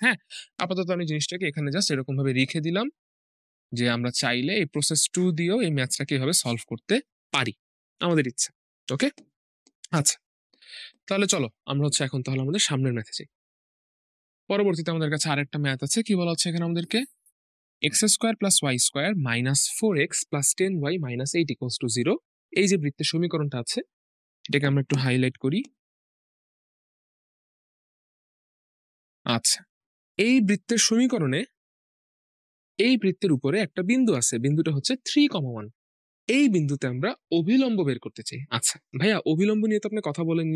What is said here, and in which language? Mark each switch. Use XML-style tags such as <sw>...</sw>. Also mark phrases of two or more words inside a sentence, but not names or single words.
<bn>হ্যাঁ, আপাতত আমি জিনিসটাকে এখানে জাস্ট এরকম ভাবে রেখে দিলাম যে আমরা চাইলে এই প্রসেস 2 দিয়েও এই ম্যাথটাকে এভাবে সলভ করতে পারি, আমাদের ইচ্ছা। ওকে, আচ্ছা, তাহলে চলো আমরা হচ্ছে এখন তাহলে আমাদের সামনের ম্যাথে যাই। পরবর্তীতে আমাদের কাছে আরেকটা ম্যাথ আছে, কি বলা হচ্ছে এখানে আমাদেরকে, x² + y² - 4x + 10y - 8 = 0। এই যে বৃত্তের সমীকরণটা আছে, এটাকে আমরা একটু হাইলাইট করি। আচ্ছা, এই বৃত্তের সমীকরণে এই বৃত্তের উপরে একটা বিন্দু আছে, বিন্দুটা হচ্ছে 3,1। এই বিন্দুতে আমরা অভিলম্ব বের করতে চাই। আচ্ছা ভাইয়া, অভিলম্ব নিয়ে তো আপনি কথা বলেননি।</bn>